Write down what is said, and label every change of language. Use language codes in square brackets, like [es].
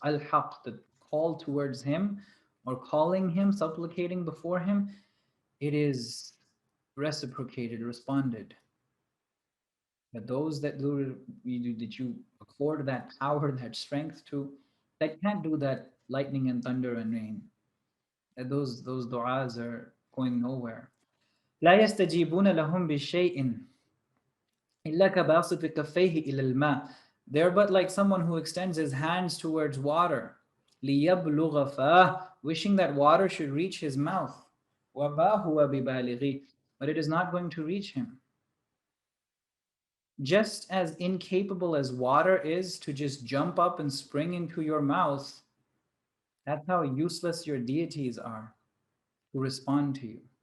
[en] Al-Haq, the call towards Him or calling Him, supplicating before Him, it is reciprocated, responded. But those that that you afford that power, that strength to, that can't do that lightning and thunder and rain. Those du'as are going nowhere. [ar] لا يستجيبون لهم بشيء إلا كباسط كفيه إلى الماء. [en] They're but like someone who extends his hands towards water. [ar] ليبلغ فاه, [en] wishing that water should reach his mouth. [ar] وما هو ببالغه, [en] but it is not going to reach him. Just as incapable as water is to just jump up and spring into your mouth, that's how useless your deities are to respond to you.